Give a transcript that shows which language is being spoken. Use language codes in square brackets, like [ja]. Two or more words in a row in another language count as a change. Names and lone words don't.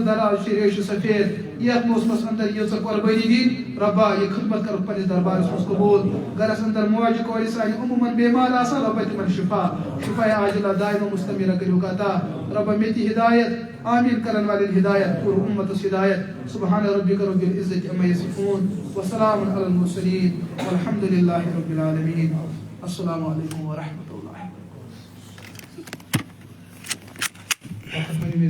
[ks] دراز چھِ ریشہِ سفید یتھ موسمس اندر ییٖژاہ قۄربٲنی دِنۍ رۄبا یہِ خدمت کرُکھ پننِس دربارس منٛز قبوٗل گرس اندر موجہِ کورِ سانہِ عموٗمن بیمار آسان رۄبا تِمن شفا [ar] شفا عاجلہ دائمہ مستمرہ [ks] کٔرِوکھ عطا رۄبا مےٚ تہِ ہدایت آمین کرن والٮ۪ن ہدایت پوٗرٕ اُمتس ہدایت [ar] سبحان ربک رب العزة عما یصفون وسلام علی المرسلین والحمد للہ رب العالمین السلام علیکم ورحمۃ اللہ